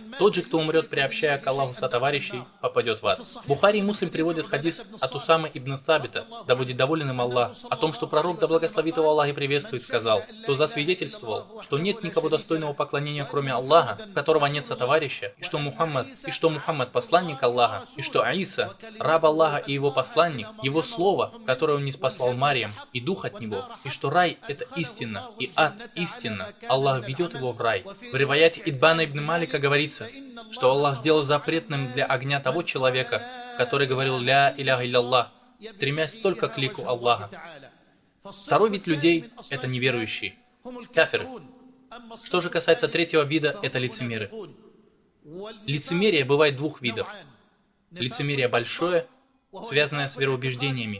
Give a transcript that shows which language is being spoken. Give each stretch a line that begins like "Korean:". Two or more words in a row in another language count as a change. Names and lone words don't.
Russian: Тот же, кто умрет, приобщая к Аллаху сотоварищей, попадет в ад. Бухари и Муслим приводят приводит хадис от Усамы ибн Сабита, да будет доволен им Аллах, о том, что пророк, да благословит его Аллах и приветствует, сказал, кто засвидетельствовал, что нет никого достойного поклонения, кроме Аллаха, у которого нет сотоварища, и что Мухаммад посланник Аллаха, и что Аиса, раб Аллаха и его посланник, его слово, которое он ниспослал Марьям, и дух от него, и что рай – это истина, и ад – истина, Аллах ведет его в рай. В риваяте Итбана ибн Малика говорится, что Аллах сделал запретным для огня того человека, который говорил
Arabic: «لا إله إلا الله»,
Russian: стремясь только к лику Аллаха. Второй вид людей – это неверующие, кафиры. Что же касается третьего вида, это лицемеры. Лицемерие бывает двух видов. Лицемерие большое, связанное с вероубеждениями.